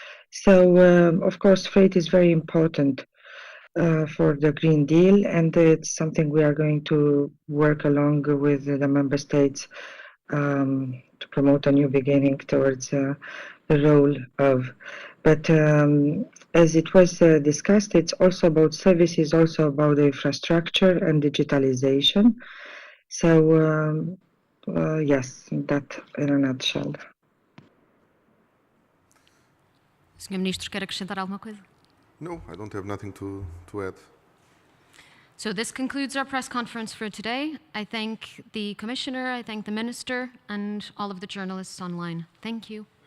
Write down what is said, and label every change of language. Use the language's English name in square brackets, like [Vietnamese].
[English] So, of course, freight is very important for the Green Deal, and it's something we are going to work along with the member states to promote a new beginning towards the role of. But as it was discussed, it's also about services, also about the infrastructure and digitalization. So, yes, that in a nutshell. [Portuguese] Senhor Ministro, quer acrescentar alguma coisa? [English] No, I don't have nothing to add. So this concludes our press conference for today. I thank the Commissioner, I thank the Minister, and all of the journalists online. Thank you.